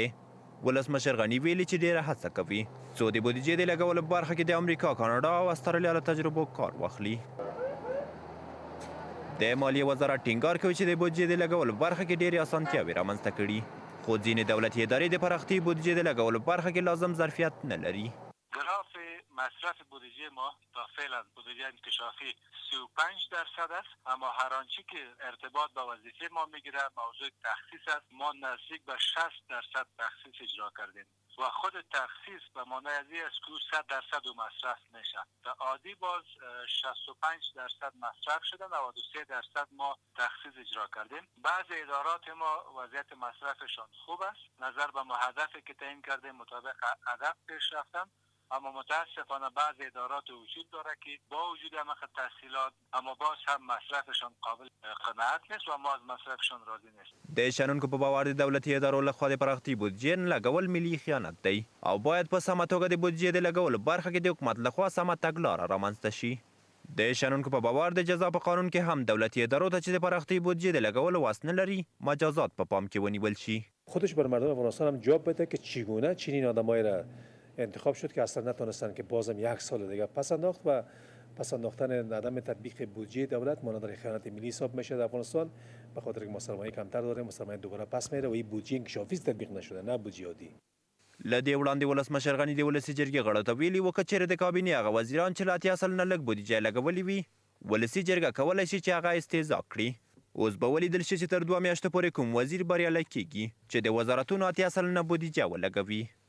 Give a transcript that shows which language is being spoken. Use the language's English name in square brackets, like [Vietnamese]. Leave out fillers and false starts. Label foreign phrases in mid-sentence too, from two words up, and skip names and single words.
[Pashto] ولسمشر غني ویلي چې ډېره هڅه کوي څو د بودیجې د لګولو په برخه کې د امریکا، کاناډا او استرالیا له تجربو کار واخلي. د مالیې وزارت ټینګار کوي چې د بودیجې د لګولو په برخه کې ډېرې اسانتیاوې رامنځته کړي خو ځینې دولتي ادارې د پراختیایي بودیجې د لګولو په برخه کې لازم ظرفیت نه لري. [Persian] مصرف بودجه ما تا فعلا بودجه انکشافی 35% است، اما هر آنچه که ارتباط با وظیفه ما میگیره موضوع تخصیص است. ما نزدیک به 60% تخصیص اجرا کردیم و خود تخصیص به معنای از این است که 100% مصرف میشه. تا عادی باز 65% مصرف شده، 93% ما تخصیص اجرا کردیم. بعضی ادارات ما وضعیت مصرفشان خوب است، نظر به هدفی که تعیین کردیم مطابق هدف پیش رفتن، اما متاسفانه بعض ادارات وجود داره که با وجود همه تحصیلات اما باز هم مصرفشان قابل قناعت نیست و ما از مصرفشان راضی نیست. [Pashto] د شنونکو په باور د دولتي ادارو لخوا د پراختیایي بودیجې نه لګول ملي خیانت دی او باید په سمه توګه د بودیجې د لګولو برخه کې د حکومت لخوا سمه تګلاره رامنځته شي. د شنونکو په باور د جزا په قانون کې هم دولتي ادارو ته چې د پراختۍ بودجې د لګولو وس نه لري مجازات په پام کې ونیول شي. [Persian] خودش بر مردم افغانستان هم جواب بده که چگونه چنین آدمایی را انتخاب شد که اصلا نتونستن که بازم یک سال دیگه پس انداخت و پس انداختن عدم تطبیق بودجه دولت مانند خیانت ملی حساب میشه در افغانستان به خاطر که ما سرمایه کمتر داریم و سرمایه دوباره پس میره و این بودجه انکشافی تطبیق نشده نه بودجه عادی. [Pashto] له دې وړاندې ولسمشر غني د ولسي جرګې غړو ته ویلي وو که چېرې د کابینې هغه وزیران چې له 80 سلنه لږ بودیجه لګولې وي ولسي جرګه کولی شي چې هغه استهزا کړي. اوس به ولیدل شي چې تر 2 میاشتو پورې کوم وزیر بریالی کیږي چې د وزارتونو 80 سلنه بودیجه ولګوي.